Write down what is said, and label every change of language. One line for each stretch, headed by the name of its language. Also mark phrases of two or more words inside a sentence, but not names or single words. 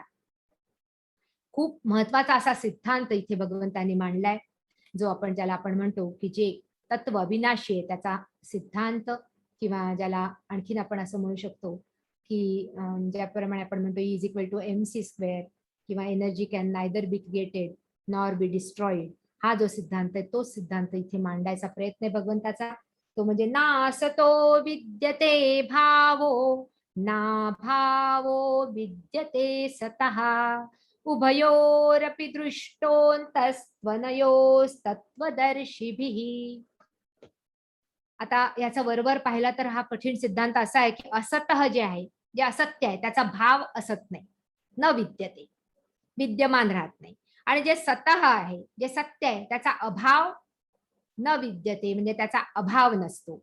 Marathi: खूप महत्वाचा असा सिद्धांत इथे भगवंतांनी मांडलाय, जो ज्याला आपण म्हणतो की जे तत्व अविनाशी आहे त्याचा सिद्धांत, किंवा ज्याला आणखीन आपण असं म्हणू शकतो की ज्याप्रमाणे आपण म्हणतो
English: is equal to mc²
Marathi: किंवा
English: energy can neither be created nor be destroyed,
Marathi: हा जो सिद्धांत आहे तो सिद्धांत इथे मांडायचा प्रयत्न आहे भगवंताचा. तो म्हणजे
Sanskrit: नासतो विद्यते भावो ना भावो विद्यते सतः उभयोरपि दृष्टोऽन्तस्त्वनयोस्तत्त्वदर्शिभिः.
Marathi: आता याचा वरवर पाहिला तर हा कठीण सिद्धांत असा आहे की असतः जे आहे, जे असत्य आहे त्याचा भाव असत नाही,
Sanskrit: न विद्यते,
Marathi: विद्यमान राहत नाही. आणि जे सतः आहे, जे सत्य आहे त्याचा अभाव
Sanskrit: न विद्यते,
Marathi: म्हणजे त्याचा अभाव नसतो.